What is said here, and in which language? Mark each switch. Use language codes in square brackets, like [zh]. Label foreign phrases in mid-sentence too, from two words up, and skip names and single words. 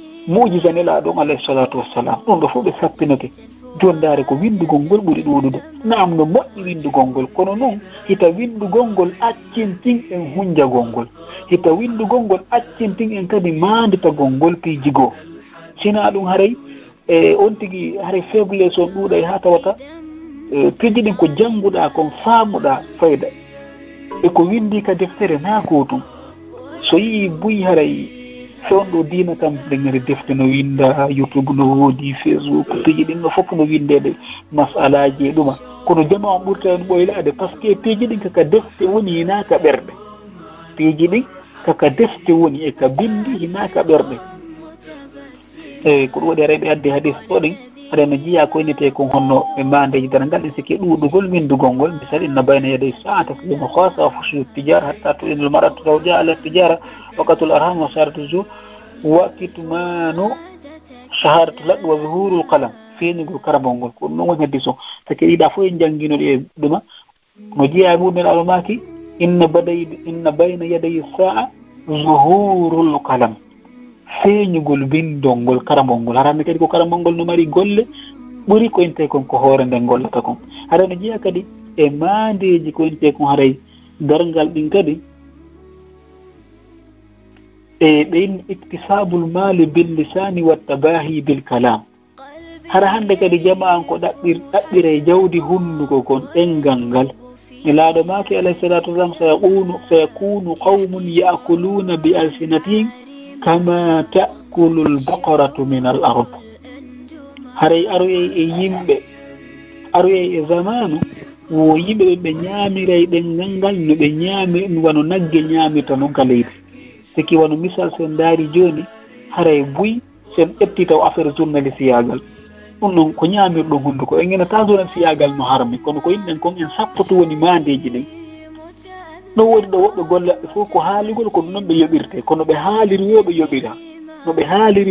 [ff] mujiza nelaɗon [ar] عليه الصلاة والسلام [ff] ɗum ɗo fof ɓe sappinoke jondare ko windugol ngol ɓuri ɗuɗude naam no moƴƴi windugol ngol kono noon hita windugol ngol accintin en hunjagol ngol hita windugol ngol accintin en kadi manditagol ngol piijigoo sina ɗum haray on tigi haray faiblesse on ɗuuɗa ha tawata piiji ɗin ko jannguɗa kon faamuɗa fayda e ko windi ka deftere na gotum so yii buyi haray on ɗo diina kam ɗe ngari defte no winda youtube no woodi facebook piiji ɗin no fof no windede masalaji e ɗuma kono jama on ɓurta en ɓoylade [fr] par ce que [ff] piiji ɗin kaka defte woni hinaka ɓerɗe piiji ɗin kaka defte woni e ka bindi hinaka ɓerɗe eyyi ko ɗum waɗi aray ɓe addi hadis ɗo ɗin aɗa no jiiya ko innete kon honno ɓe mandeji dara ngal ɗen sikki ɗuɗugol windugol ngol misal [ar] إن بين يدي الساعة تسليم الخاصة وفشو التجارة حتى تعين المرأة زوجها على التجارة وقطع الأرحام وشهادة الزور وكتمان شهادة الحق وظهور القلم [ff] feeñugol karabol ngol ko ɗum noon woni hadis o sake ɗiɗa fof en jannginoɗi e ɗuma no jiiya muɗum almaki [ar] إن بين يدي الساعة ظهور القلم [ff] feeñugol windol ngol karambol ngol harande kadi ko karambol ngol no mari golle ɓuri ko inte kon ko hoore nden gollata kon haɗa no jeeya kadi e mandeji ko inte kon haray darngal ɗin kadi e ɓeyn [ar] اكتساب المال باللسان والتباهي بالكلام [ff] hara hande kadi jama an ko ɗaɓɓire jawdi hunnuko kon ɗengal ngal mi laaɗo maki [ar] عليه الصلاة والسلام سيكون قوم يأكلون بألسنتهم كما تأكل البقرة من الأرض [ff] haray aroye e yimɓe aroye e zamanu wo yimɓe ɓe ñaamiray ɗengal ngal no ɓe ñaami wano nagge ñaamirta noon ka leydi siki wano misal sen daari joni haray buy sen ƴetti taw affaire journalisiyagal ɗum ɗon ko ñaamirɗo hunduko en ginata journalisiyagal no harmi kono ko yimɓen kon en sappoto woni mandeji ɗin ɗo woni ɗo woɓɓe gollaɓe fof ko haaligol ko noon ɓe yoɓirte kono ɓe haaliri wo ɓe yoɓira no ɓe haaliri